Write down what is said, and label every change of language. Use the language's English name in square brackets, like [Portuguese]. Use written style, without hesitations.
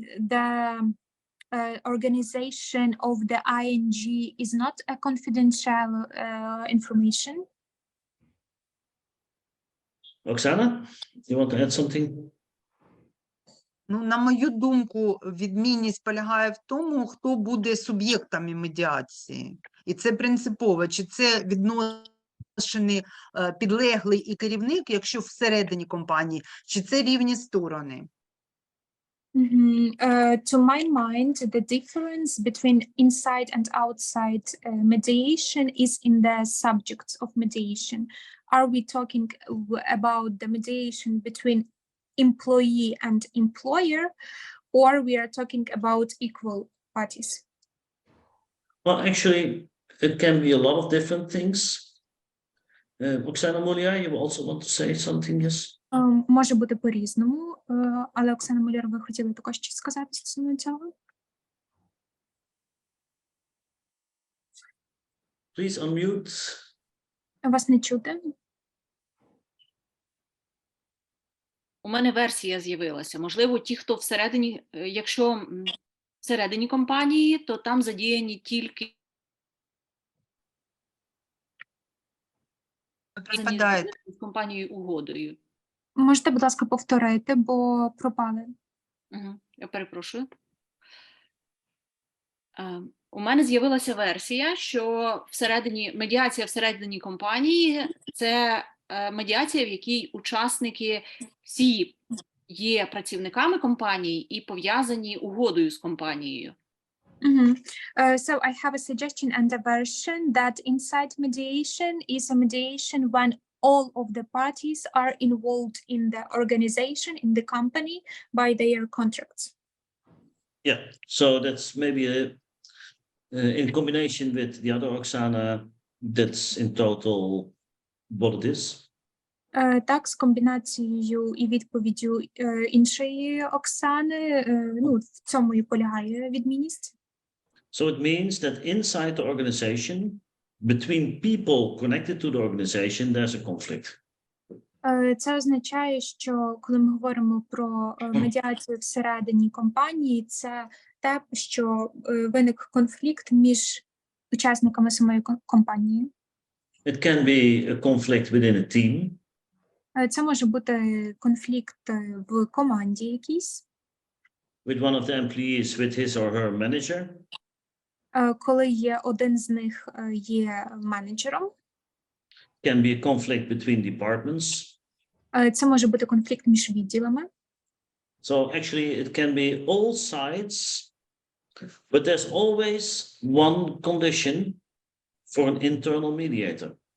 [English] The organization of the ING is not a confidential information. Oksana, you want to add something? [Ukrainian] Ну, на мою думку, відмінність полягає в тому, хто буде суб'єктами медіації. І це принципово. Чи це відношений підлеглий і керівник, якщо всередині компанії, чи це рівні сторони? [English] To my mind, the difference between inside and outside mediation is in the subjects of mediation. Are we talking about the mediation between employee and employer, or we are talking about equal parties? Well, actually, It can be a lot of different things. Oksana Mulia, you also want to say something, yes? [Ukrainian] Може бути по-різному, але Оксана Муляр, ви хотіли також щось сказати стосовно цього? [English] Please unmute. [Ukrainian] Вас не чути? У мене версія з'явилася. Можливо, ті, хто всередині, якщо всередині компанії, то там задіяні тільки Припадает. з компанією угодою. Можете, будь ласка, повторити, бо пропали. Я перепрошую. У мене з'явилася версія, що медіація всередині компанії – це медіація, в якій учасники всі є працівниками компанії і пов'язані угодою з компанією. [English] So I have a suggestion and a version that inside mediation is a mediation when all of the parties are involved in the organization, in the company, by their contracts. Yeah, so that's maybe in combination with the other Oksana, that's in total what it is. [Ukrainian] Так, з комбінацією і відповіддю іншої Оксани, в цьому і полягає відмінність. [English] So it means that inside the organization, between people connected to the organization, there's a conflict. [Ukrainian] Це означає, що коли ми говоримо про медіацію всередині компанії, це те, що виник конфлікт між учасниками самої компанії. [English] It can be a conflict within a team. [Ukrainian] Це може бути конфлікт в команді якійсь. [English] With one of the employees with his or her manager. [Ukrainian] Коли є один з них є менеджером. [English] Can be a conflict between departments. [Ukrainian] Це може бути конфлікт між відділами. [English] So actually it can be all sides, but there's always one condition for an internal mediator.